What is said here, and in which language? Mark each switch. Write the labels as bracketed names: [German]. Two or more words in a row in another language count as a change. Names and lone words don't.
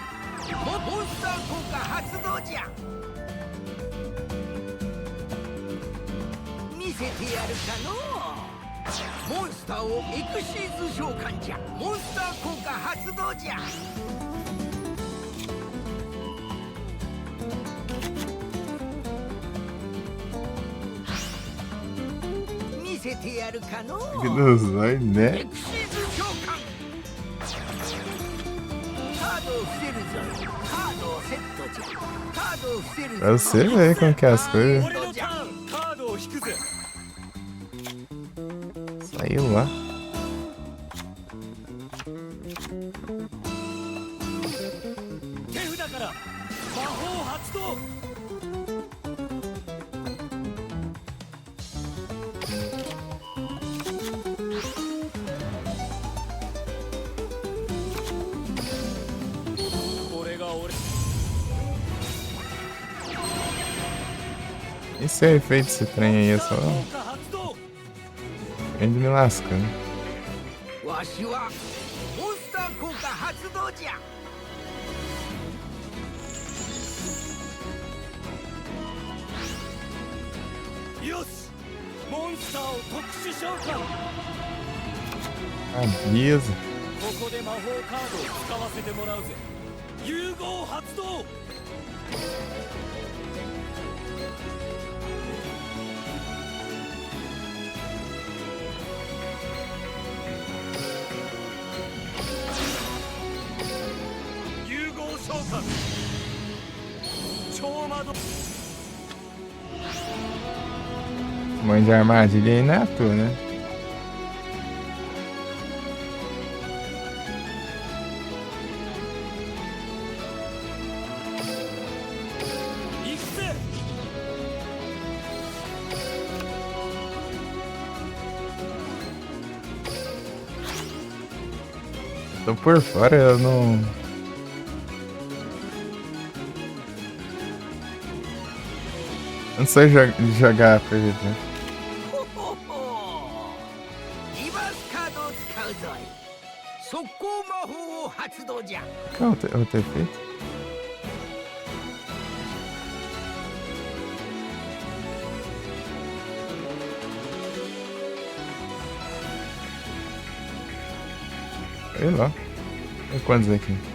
[Japanese] モンスター効果発動じゃ。見せてやるかのう。モンスターをエクシーズ召喚じゃ。モンスター効果発動じゃ。見せてやるかのう。 [Portuguese] Que dos dois, [Japanese] エ [Portuguese] né? [Japanese] クシーズ召喚。カードを伏せるぞ。カードをセットじゃ。カードを伏せるぞ。 [Portuguese] Pra você ver como que é as coisas. [Japanese] 俺のターンカードを引くぜ。 [Portuguese] Saiu lá. [Japanese] 手札から魔法発動。これが俺。 [Portuguese] Esse é o efeito desse trem aí, é só [Japanese] 効果発動。 [Portuguese] indo me lascando. [Japanese] わしはモンスター効果発動じゃ。よしモンスターを特殊召喚。 [Portuguese] Ah, beleza. [Japanese] ここで魔法カードを使わせてもらうぜ。融合発動。融合召喚。超魔導。 [Portuguese] Mãe de armadilha aí não é à toa, né? [Japanese] 行くぜ。 [Portuguese] Tô por fora, eu não. Eu não sei jogar PVP. [Japanese] ほほほリバースカードを使うぞい。速攻魔法を発動じゃ。 [Portuguese] Qual é o teu efeito? Sei lá. Tem quantos aqui?